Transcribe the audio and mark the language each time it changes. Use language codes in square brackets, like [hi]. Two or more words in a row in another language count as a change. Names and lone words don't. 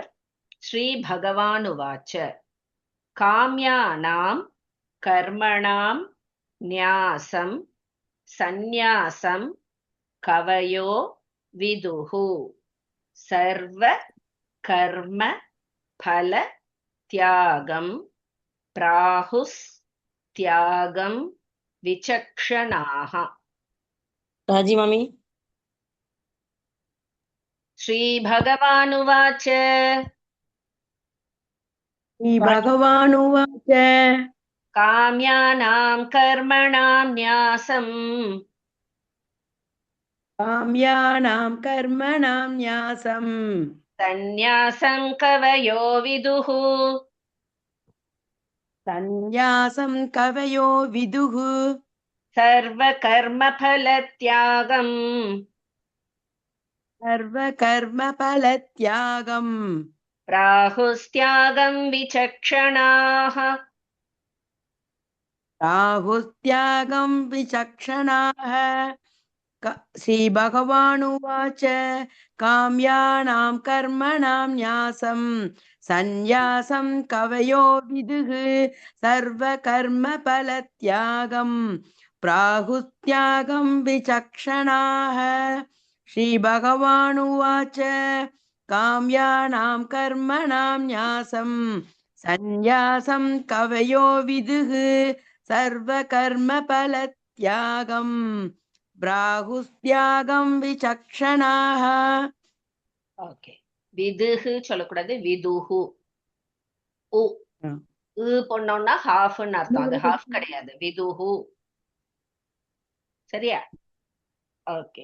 [sa] श्री भगवानुवाच काम्यानां कर्मणां न्यासं सन्न्यासं कवयो विदुः सर्व कर्म फल त्यागं प्राहुस् त्यागं विचक्षणाः. [ta] ராஜி மாமி. [sa] श्री भगवानुवाच श्रीभगवानुवाच काम्यानां कर्मणां न्यासं काम्यानां कर्मणां न्यासं सन्न्यासं कवयो विदुः सन्न्यासं कवयो विदुः सर्व कर्म फल त्यागं सर्वकर्मफलत्यागं प्राहुस्त्यागं विचक्षणाः. राहुस्त्यागं विचक्षणाः. श्रीभगवानुवाच काम्यानां कर्मणां न्यासं सन्न्यासं कवयो विदुः सर्वकर्मफलत्यागं प्राहुस्त्यागं विचक्षणाः. श्रीभगवानुवाच काम्यानां कर्मणां न्यासं सन्न्यासं कवयो विदुः सर्वकर्मफलत्यागं प्राहुस्त्यागं विचक्षणाः. [ta] ஓகே, விதுஹு சொல்லக்கூடாது, விதுஹு. உ பொண்ணோம்னா ஹாஃப்னு அர்த்தம், அது ஹாஃப் கிடையாது, விதுஹு. சரியா? ஓகே,